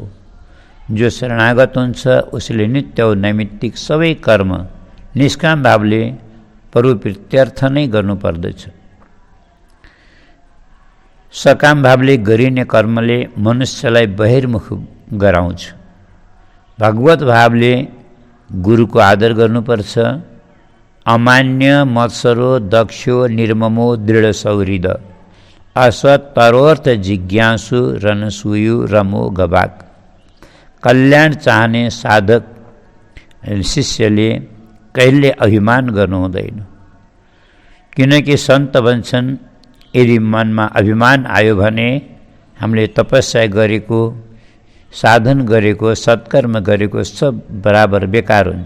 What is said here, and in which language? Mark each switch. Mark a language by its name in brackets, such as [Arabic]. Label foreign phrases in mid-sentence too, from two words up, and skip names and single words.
[Nepali] जो शरणागत हुन्छ उसले नित्य वा नैमित्तिक सबै कर्म निष्काम भावले प्रभु प्रीत्यर्थ नै गर्नुपर्दछ। सकाम भावले गरिने कर्मले मनुष्यलाई बहिर्मुख गराउँछ। भगवत भावले गुरुको आदर गर्नुपर्छ। [Sanskrit] अमान्य, मत्सरो, दक्षो, निर्ममो, दृढ सौहृद, असत, तरोर्थ जिज्ञासु, रणसूयु, रमो, गवाक। [Nepali] कल्याण चाहने साधक शिष्यले कहिले अभिमान गर्नु हुँदैन, किनकि सन्त भन्छन्, यदि मनमा अभिमान आयो भने हामीले तपस्या गरेको, साधन गरेको, सत्कर्म गरेको सब बराबर बेकार हुन्छ।